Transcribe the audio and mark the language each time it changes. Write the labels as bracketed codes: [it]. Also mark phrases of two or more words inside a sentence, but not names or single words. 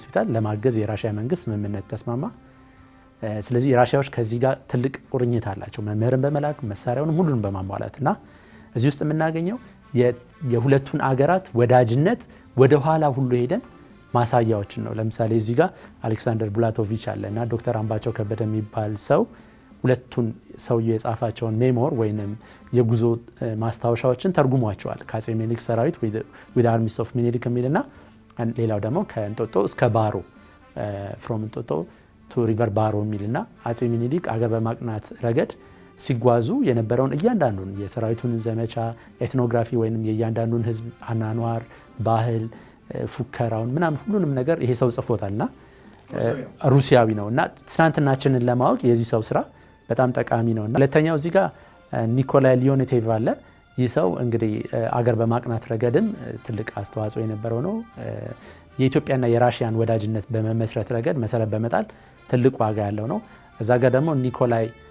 [am] የሚባለውን ሆስፒታል ለማገዝ የራሽያ መንግስት ስምምነት ተስማማ። ስለዚህ ራሽያዎች ከዚህ ጋር ትልቅ ቁርኝት አላቸው መምህርን በመላክ መሳሪያውንም ሁሉንም በማሟላትና እዚህ ውስጥ የምናገኘው የሁለቱን አገራት ወዳጅነት ወደ ኋላ ሁሉ ሄደን ማሳያዎችን ነው። ለምሳሌ እዚህ ጋር አሌክሳንደር ቡላቶቪች አለና ዶክተር አምባቸው ከበደ የሚባል ሰው ሁለቱን ሰውዬ የጻፋቸውን ሜሞር ወይንም የጉዞ ማስታወሻዎችን ተርጉሟቸዋል። ከአጼ ሚኒሊክ ሰራዊት [en] with armies of ሚኒሊክ [am] የሚልና ሌላው ደግሞ ከእንጦጦ እስከ ባሮ [en] from እንጦጦ to river ባሮ [am] የሚልና አጼ ሚኒሊክ አገር በማቅናት ረገድ ሲጓዙ የነበረውን እያንዳንዱን የሰራዊቱን ዘመቻ ኤትኖግራፊ ወይንም የእያንዳንዱን ህዝብ አናኗር ባህል ፉከራውን ምናምን ሁሉንም ነገር ይሄ ሰው ጽፎታልና ሩሲያዊ ነውና ትናንትናችንን ለማወቅ የዚህ ሰው ስራ በጣም ጠቃሚ ነውና ሁለተኛው እዚህ ጋር ኒኮላይ ሊዮኔቴቭ አለ። ይህ ሰው እንግዲህ አገር በማቅናት ረገድም ትልቅ አስተዋጽኦ የነበረው ነው። የኢትዮጵያና የራሽያን ወዳጅነት በመመስረት ረገድ መሰረት በመጣል ትልቅ ዋጋ ያለው ነው። እዛ ጋር ደግሞ ኒኮላይ